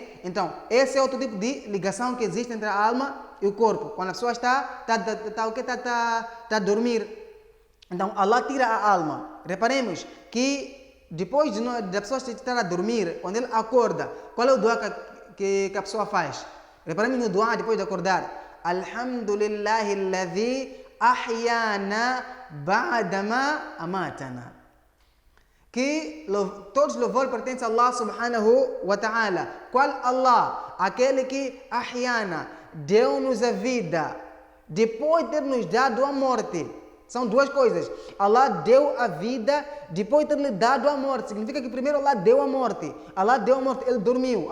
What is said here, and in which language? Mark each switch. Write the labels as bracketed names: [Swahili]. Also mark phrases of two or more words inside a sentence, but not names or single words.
[Portuguese] Então, esse é outro tipo de ligação que existe entre a alma e o corpo. Quando a pessoa está a dormir. Então, Allah tira a alma. Reparemos que depois da pessoa estar a dormir, quando ele acorda, qual é o dua que a pessoa faz? Reparemos no dua depois de acordar. [Arabic] الحمد لله الذي أحيانا بعدما أماتنا. [Portuguese] Que todos louvores pertencem a Allah [Arabic] سبحانه وتعالى. [Portuguese] Qual Allah? Aquele que ahyana, deu-nos a vida, depois de ter nos dado a morte. São duas coisas. Allah deu a vida depois de ter lhe dado a morte. Significa que primeiro Allah deu a morte. Allah deu a morte, ele dormiu.